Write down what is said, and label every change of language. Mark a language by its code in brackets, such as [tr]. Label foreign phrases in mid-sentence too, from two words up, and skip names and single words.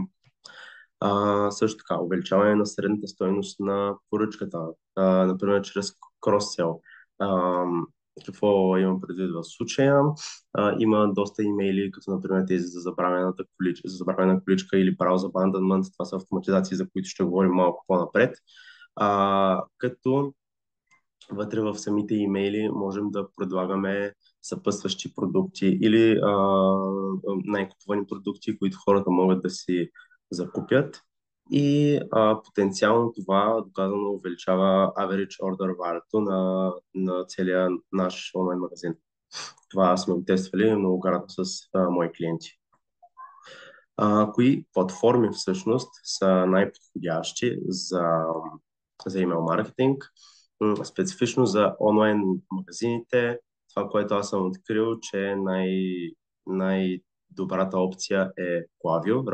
[bg] Също така, увеличаване на средната стойност на поръчката, например, чрез крос-сел. Какво имам предвид в случая? Има доста имейли, като например тези за забравена количка или [en] browse abandonment. [bg] Това са автоматизации, за които ще говорим малко по-напред. Като вътре в самите имейли можем да предлагаме съпътстващи продукти или най-купувани продукти, които хората могат да си закупят. И потенциално това доказано увеличава [en] average order value [bg] на целия наш онлайн магазин. Това сме го тествали многократно с мои клиенти. Кои платформи всъщност са най-подходящи за имейл маркетинг? Специфично за онлайн магазините, това, което аз съм открил, че най-добрата опция е Klaviyo.